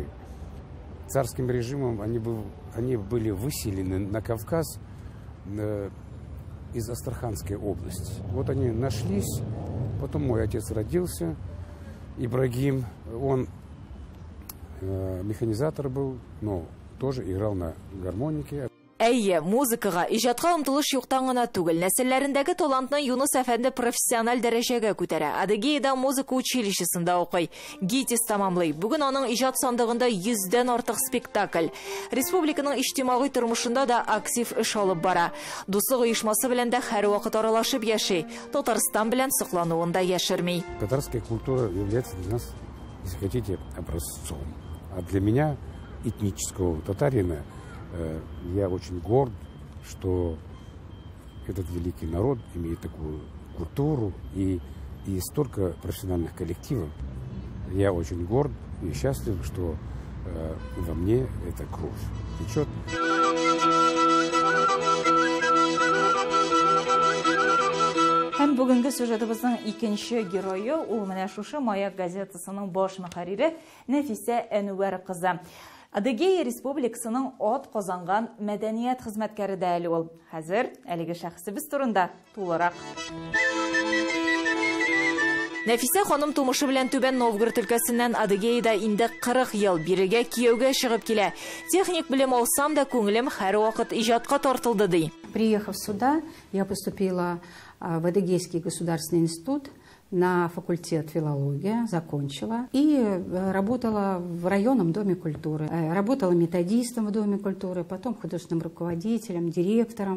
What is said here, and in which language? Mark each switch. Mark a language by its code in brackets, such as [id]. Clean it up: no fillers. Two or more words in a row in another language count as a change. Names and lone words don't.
[ru] Царским режимом они были выселены на Кавказ из Астраханской области. Вот они нашлись, потом мой отец родился, Ибрагим, он механизатор был, но тоже играл на гармонике. [tt] Әйе, музыкага, иҗатка омтылыш юктан гына түгел, нәселләрендәге талантны Юныс әфәнде профессиональ дәрәҗәгә күтәрә. Адыгеяда музыка училищесында укый, ГИТИС тамамлый. Бүген аның иҗат сандыгында 100дән артык спектакль. Республиканың иҗтимагый тормышында да актив эш алып бара. Дуслык оешмасы белән дә һәрвакыт аралашып яши. Татарстан белән соклануын да яшерми. [ru] Татарская культура является для нас, если хотите, образцом. А для меня, этнического татарина, я очень горд, что этот великий народ имеет такую культуру и столько профессиональных коллективов. Я очень горд и счастлив, что во мне эта кровь течет. [tt] Һәм бүгенге сюжетыбызның икенче герое ул менә шушы Маяк газетасының баш мөхәррире Нәфисә Әнүәр кызы. Адыгея Республикасының атказанган мәдәният хезмәткәре дә әле ул. Хәзер әлеге шәхсебез турында тулырак. Нәфисә ханым тумышы белән Түбән Новгород өлкәсеннән Адыгеяда инде 40 ел бирегә кияүгә чыгып килә. Техник белем алсам да күңелем һәрвакыт иҗатка тартылды ди. [ru] Приехав сюда, я поступила в Адыгейский государственный институт на факультет филология, закончила и работала в районном доме культуры. Работала методистом в доме культуры, потом художественным руководителем, директором.